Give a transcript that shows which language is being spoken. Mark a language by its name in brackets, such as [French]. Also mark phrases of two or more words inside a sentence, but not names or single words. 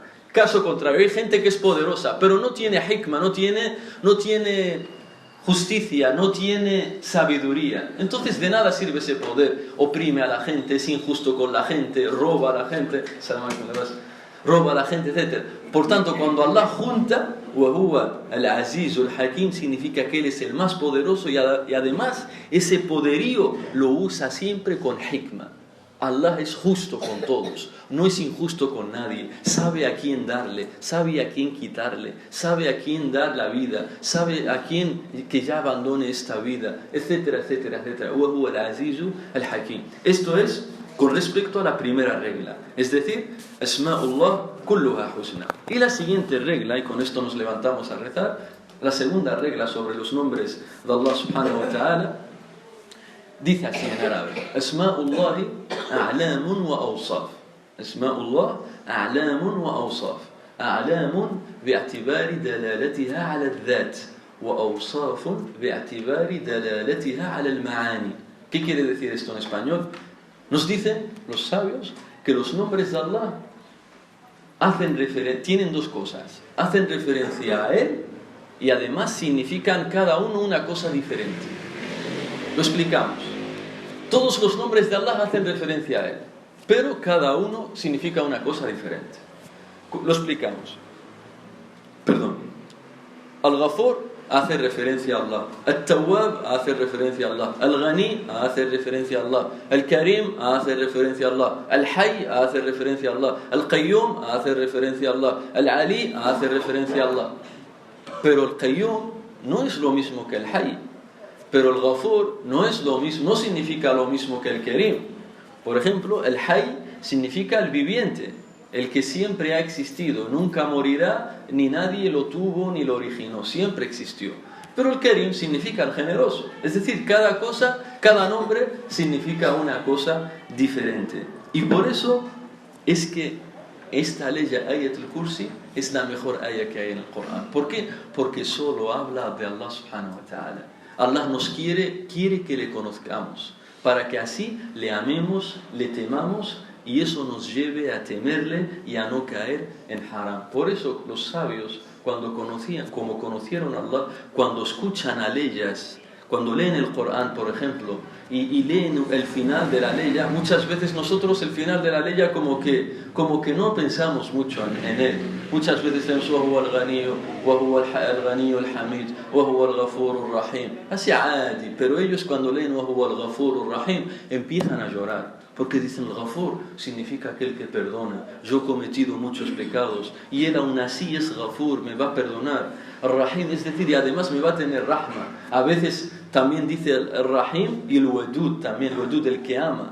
[Spanish] Caso contrario, hay gente que es poderosa, pero no tiene hikmah, no tiene justicia, no tiene sabiduría. Entonces de nada sirve ese poder. Oprime a la gente, es injusto con la gente, roba a la gente, roba a la gente, etc. Por tanto, cuando Allah junta [Arabic] وَهُوَ الْعَزِيزُ الْحَكِيمُ, [Spanish] significa que Él es el más poderoso y además ese poderío lo usa siempre con hikmah. Allah es justo con todos, no es injusto con nadie, sabe a quién darle, sabe a quién quitarle, sabe a quién dar la vida, sabe a quién que ya abandone esta vida, etcétera, etcétera, etcétera. [Arabic] وَهُوَ الْعَزِيزُ الْحَكِيمُ. [Spanish] Esto es con respecto a la primera regla, es decir, [Arabic] أسماء الله كلها حسنى. [Spanish] Y la siguiente regla, y con esto nos levantamos a rezar, la segunda regla sobre los nombres de Allah [Arabic] سبحانه وتعالى, [Spanish] dice así en árabe: [Arabic] أسماء الله أعلام وأوصاف. أسماء الله أعلام وأوصاف. أعلام باعتبار دلالتها على الذات وأوصاف باعتبار دلالتها على المعاني. [Spanish] ¿Qué quiere decir esto en español? Nos dicen los sabios que los nombres de Allah tienen dos cosas. Hacen referencia a Él y además significan cada uno una cosa diferente. Lo explicamos. Todos los nombres de Allah hacen referencia a Él, pero cada uno significa una cosa diferente. Lo explicamos. Perdón. Al-Ghafur hace referencia a Allah. Al-Tawwab hace referencia a Allah. Al-Ghani hace referencia a Allah. Al-Karim hace referencia a Allah. Al-Hayy hace referencia a Allah. Al-Qayyum hace referencia a Allah. Al-Ali hace referencia a Allah. Pero el Qayyum no es lo mismo que el Hayy. Pero el Ghafur no es lo mismo, no significa lo mismo que el Karim. Por ejemplo, el Hayy significa el viviente, el que siempre ha existido, nunca morirá, ni nadie lo tuvo ni lo originó, siempre existió. Pero el Karim significa el generoso, es decir, cada cosa, cada nombre significa una cosa diferente. Y por eso es que esta ley, Ayat al-Kursi, es la mejor ayah que hay en el Corán. ¿Por qué? Porque solo habla de Allah [Arabic] سبحانه وتعالى. [Spanish] Allah nos quiere que le conozcamos, para que así le amemos, le temamos, y eso nos lleve a temerle y a no caer en haram. Por eso los sabios, como conocieron a Allah, cuando escuchan a leyes, cuando leen el Corán, por ejemplo, y leen el final de la ley, muchas veces nosotros el final de la ley como que no pensamos mucho en él. Muchas veces leemos [Arabic] وَهُوَ الْغَنِيُّ وَهُوَ الْغَنِيُّ الْحَمِيدُ وَهُوَ الْغَفُورُ الرَّحِيمُ. [Spanish] Así عادي, pero ellos cuando leen [Arabic] وَهُوَ الْغَفُورُ الرَّحِيمُ [Spanish] empiezan a llorar. Porque dicen, el Ghafur significa aquel que perdona. Yo he cometido muchos pecados y él aún así es Ghafur, me va a perdonar. El Rahim, es decir, y además me va a tener Rahma. A veces también dice el Rahim y el Wadud también, el Wadud, el que ama.